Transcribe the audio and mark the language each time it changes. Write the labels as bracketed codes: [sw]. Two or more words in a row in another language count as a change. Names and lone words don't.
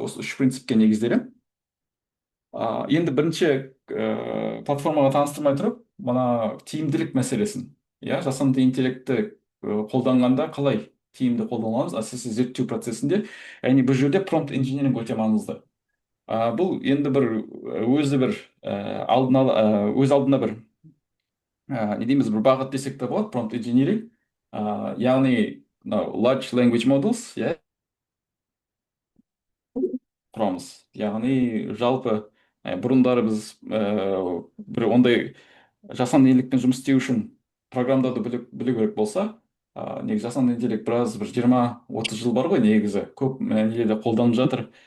[kk] Осы 3 принципке негізделемін. Енді бірінші платформаға таныстырмай тұрып, мына тиімділік мәселесін, жасанды интеллектті қолданғанда қалай тиімді қолданамыз, әсіресе зерттеу процесінде. Яғни бұл жерде [en] prompt engineering [kk] өте маңызды. Бұл енді бір өзі бір өз алдына бір не дейміз, бір бағыт десек те болады, [en] prompt engineering. Яғни large language models, [kk] құрамыз. Яғни жалпы бұрындары біз бір ондай жасанды интеллектпен жұмыс істеу үшін программдауды білу керек болса, негізі жасанды интеллект біраз бір 20-30 жыл бар ғой, негізі көп нелерде қолданып жатыр.